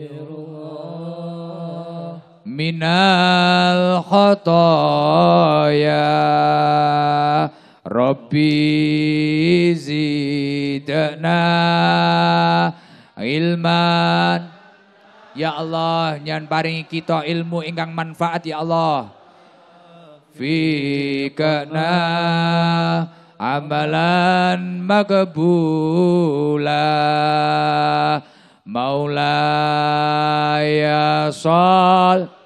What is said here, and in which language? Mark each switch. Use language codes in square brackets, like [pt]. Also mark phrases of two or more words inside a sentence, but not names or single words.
[ar] minal khotoya Rabbi zidna ilman. Ya Allah, [jv] nyan paringi kita ilmu ingkang manfaat [ar] ya Allah. Fikna amalan makbula maulaya shol